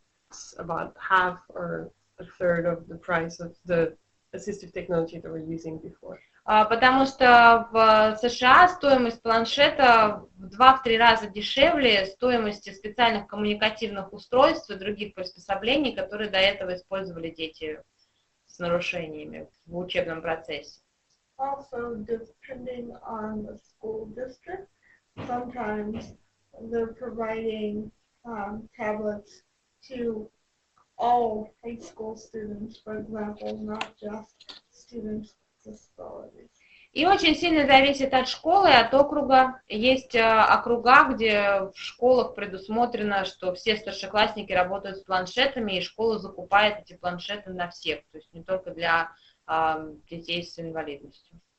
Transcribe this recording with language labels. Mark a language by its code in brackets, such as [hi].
[en] It's about half or a third of the price of the assistive technology that we're using before. [ru] Потому что в США стоимость планшета в 2-3 раза дешевле стоимости специальных коммуникативных устройств и других приспособлений, которые до этого использовали дети с нарушениями в учебном процессе. [en] Also, depending on the school district, sometimes they're providing tablets to all high school students, for example, not just students with disabilities. [ru] И очень сильно зависит от школы и от округа. Есть округа, где в школах предусмотрено, что все старшеклассники работают с планшетами, и школа закупает эти планшеты на всех, то есть не только для детей с инвалидностью.